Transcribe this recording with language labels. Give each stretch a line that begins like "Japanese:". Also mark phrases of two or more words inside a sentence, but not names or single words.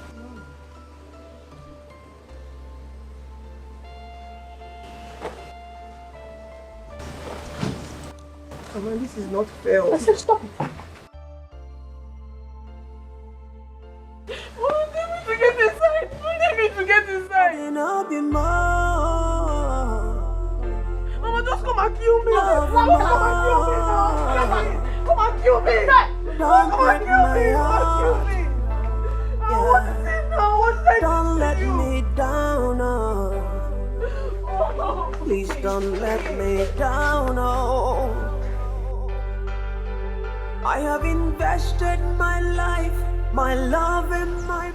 English: Mama, this is not fair. I said stop it. Don't tell me to get inside. Don't tell me to get inside. Mama, just come and kill me. Come and kill me now. Come and kill me. Come and kill me. Come and kill me. What is it now? What did I do to you? Don't let me down, oh. Please don't let me down, oh. I have invested my life, my love and my...